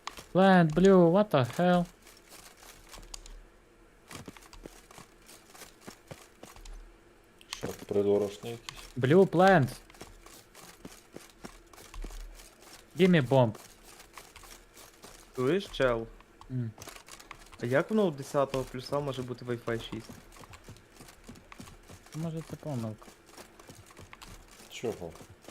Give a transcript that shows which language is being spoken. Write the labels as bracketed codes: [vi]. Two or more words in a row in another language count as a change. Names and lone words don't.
[en] Plant blue, what the hell? [uk] Що, придорожний якийсь? [en] Blue plant. Give me bomb. [uk] Чуєш, чел? М. А як воно у 10-го плюса може бути Wi-Fi 6? Може це помилка. Чого?